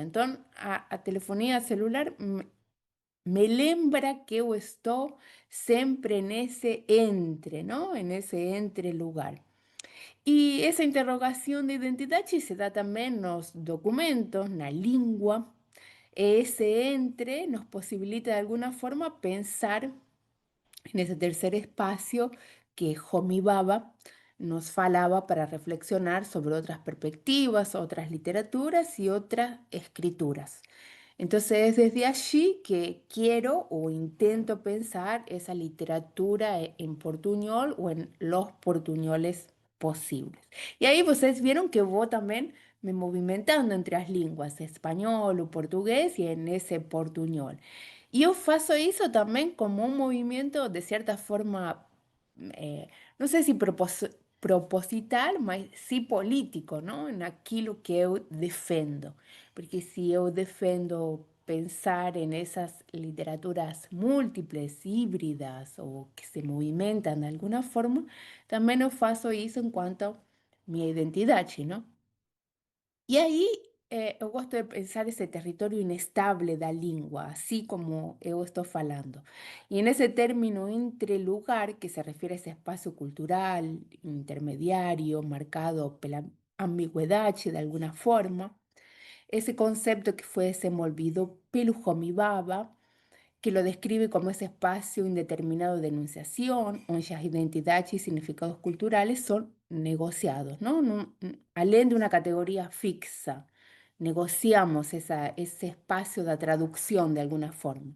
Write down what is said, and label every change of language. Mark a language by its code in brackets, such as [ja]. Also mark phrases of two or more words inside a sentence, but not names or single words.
[pt] Então, a telefonia celular me lembra que eu estou sempre nesse entre, não? Nesse entre lugar. E essa interrogação de identidade se dá também nos documentos, na língua. Esse entre nos possibilita de alguma forma pensar nesse terceiro espaço que Homi Bhabha [es] nos falaba para reflexionar sobre otras perspectivas, otras literaturas y otras escrituras. Entonces es desde allí que quiero o intento pensar esa literatura en portuñol o en los portuñoles posibles. Y ahí ustedes vieron que voy también me movimentando entre las lenguas, español o portugués, y en ese portuñol. Y yo faço eso también como un movimiento de cierta forma, no sé si proposital, mas sí político, ¿no? [pt] Naquilo que eu defendo. Porque se eu defendo pensar [es] en esas literaturas múltiples, híbridas o que se movimentan de alguna forma, también [pt] eu faço [es] eso en cuanto a mi identidad, ¿no? Y ahí [pt] eu gosto de pensar esse território inestável da língua, assim como eu estou falando. E nesse término entre-lugar, que se refere a esse espaço cultural intermediário, marcado pela ambigüedade de alguma forma, [es] ese concepto [pt] que foi desenvolvido pelo [es] Homi Bhabha, que lo describe como ese espacio indeterminado de enunciación, donde las identidades y significados culturales son negociados, ¿no? Além de una categoría fixa, negociamos ese espacio de traducción de alguna forma.